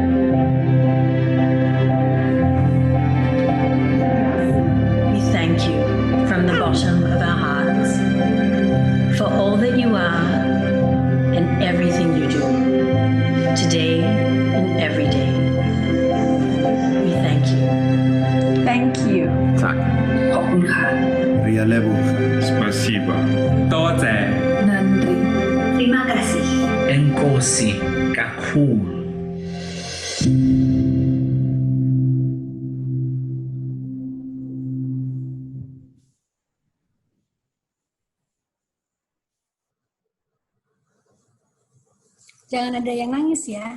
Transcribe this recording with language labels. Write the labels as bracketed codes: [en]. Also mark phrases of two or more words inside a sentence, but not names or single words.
[en] We thank you from the bottom of our hearts for all that you are and everything you do, today and every day. We thank you. Thank you. [th] ขอบคุณค่ะ [tn] Rialebu. [ru] Спасибо. 多谢 [ta] Nandri. [id] Terima kasih. [xh] Enkosi Kaku. [id] Jangan ada yang nangis ya.